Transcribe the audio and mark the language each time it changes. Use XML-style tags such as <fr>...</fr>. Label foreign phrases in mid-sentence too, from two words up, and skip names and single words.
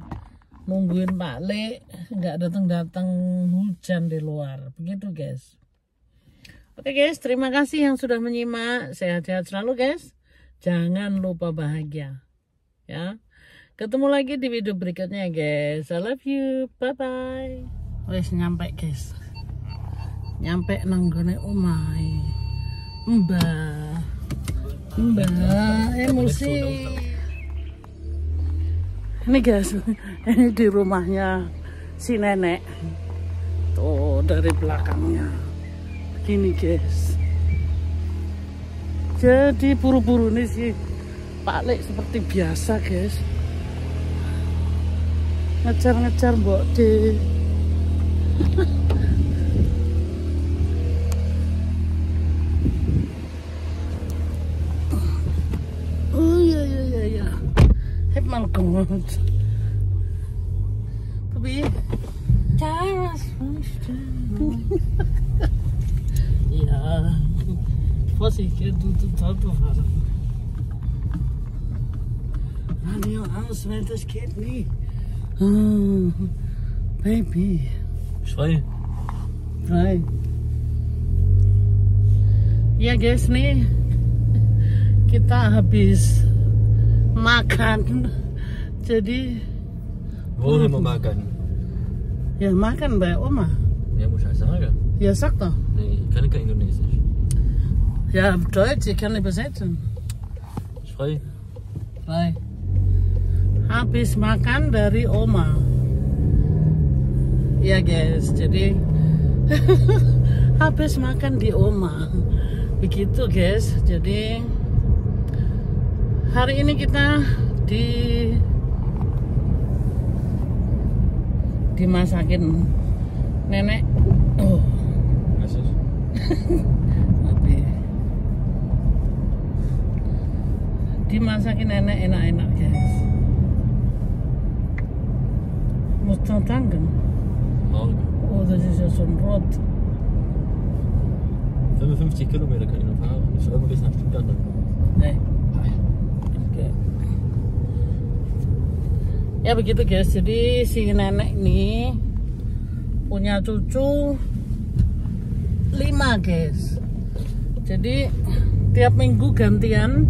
<id>Nungguin Pak Le, nggak datang-datang, hujan di luar. Begitu guys. Oke guys, terima kasih yang sudah menyimak. Sehat-sehat selalu guys. Jangan lupa bahagia. Ya. Ketemu lagi di video berikutnya guys.</id> <en>I love you. Bye bye.</en> <jv>Wes nyampe guys. Nyampe nanggone omahe. Mbah emosi.</jv> <id>Ini guys, ini di rumahnya si nenek. Tuh dari belakangnya. Begini guys. Jadi buru-buru nih si Pak Le seperti biasa guys. Ngejar-ngejar Mbok De. Oh iya. Hep mal banget. Tapi Charles.</id> <de>Ja. Vorsichtig, du Autofahrer. Radio aus, weil das geht nicht.</de> <en>Oh, Baby.</en> <de>Schrei. Frei.</de> <id>Ya guys, nih kita habis makan. Jadi</id> <de>Wo haben wir makan?</de> <id>ya makan</id> <de>bei Oma. Ja, muss ich sagen. Ja, sag doch. Nee, ich kann kein Indonesisch. Ja, Deutsch, ich kann übersetzen. Schrei. Frei.</de> <id>Habis makan dari Oma. Ya guys, jadi habis makan di Oma. Begitu guys. Jadi hari ini kita dimasakin nenek. Oh.</id> <de>Was ist?</de> <id>Dimasakin nenek enak-enak guys.</id> <de>Muss man tanken? Morgen. Oh, das ist ja schon rot. 55 Kilometer kann ich noch fahren. Das ist immer bis nach Stuttgart dann. Nee.</de> <id>Okay. Ya begitu guys. Jadi si nenek ini punya cucu 5 guys. Jadi tiap minggu gantian.</id>